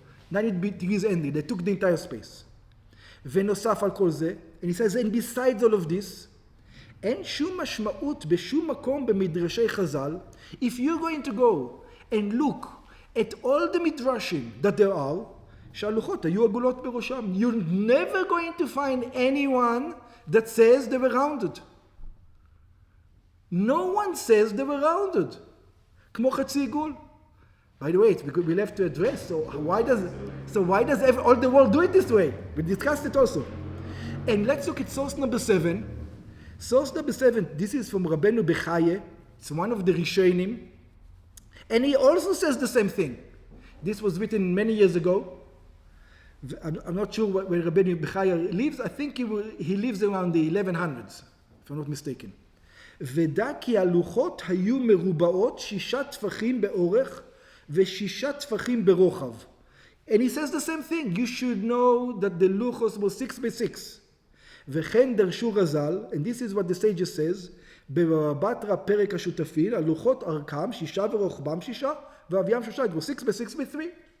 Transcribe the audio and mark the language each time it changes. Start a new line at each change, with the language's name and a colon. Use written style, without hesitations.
English: 90 degrees ending. They took the entire space.
Hebrew: ונוסף על כל זה,
English: and he says, and besides all of this,
Hebrew: אין שום משמעות בשום מקום במדרשי חז"ל.
English: If you're going to go and look at all the midrashim that there are,
Hebrew: שהלוחות היו עגולות בראשם.
English: You're never going to find anyone that says they were rounded. No one says they were rounded.
Hebrew: כמו חצי עיגול.
English: By the way, it's because we'll have to address, so why does all the world do it this way? We discussed it also. And let's look at source number 7. Source number 7, this is from Rabbeinu Bechaye. It's one of the Rishonim. And he also says the same thing. This was written many years ago. I'm not sure where Rabbeinu Bechaye lives. I think he lives around the 1100s, if I'm not mistaken.
Hebrew: ודע כי הלוחות היו מרובעות 6 טפחים באורך ו6 טפחים ברוחב.
English: And he says the same thing. You should know that the luchos was 6 by 6.
Hebrew: וכן דרשו רז"ל,
English: and this is what the sages says,
Hebrew: בבבא בתרא פרק השותפין, הלוחות ארכם 6 ורוחבם 6, ואביים 3,
English: it was 6 by 6 by 3.